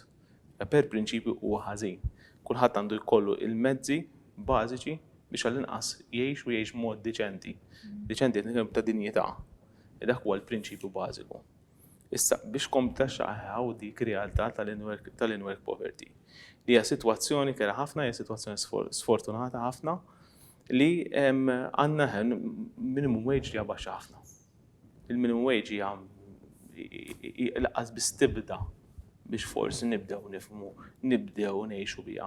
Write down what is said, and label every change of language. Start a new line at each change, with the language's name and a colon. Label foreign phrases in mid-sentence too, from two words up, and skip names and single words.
Maltese: Per prinċipju huwa ħażin. Kulħadd għandu jkollu il-mezzi bażiċi biex għall-inqas jgħix u jgħix mod diċenti. Diċenti qed nitkellem ta' dinjità. Dak huwa l-prinċipju bażiku. Issa biex komtaxxaw dik realtà tal-
English: in-work poverty.
Maltese: Li hija sitwazzjoni kera ħafna, hija sitwazzjoni sfortunata ħafna li għandna
English: minimum wage
Maltese: li baxxa ħafna. Il-
English: minimum wage
Maltese: hija laqqas biss tibda biex forsi nibdew nifhmu, nibdew ngħixu biha.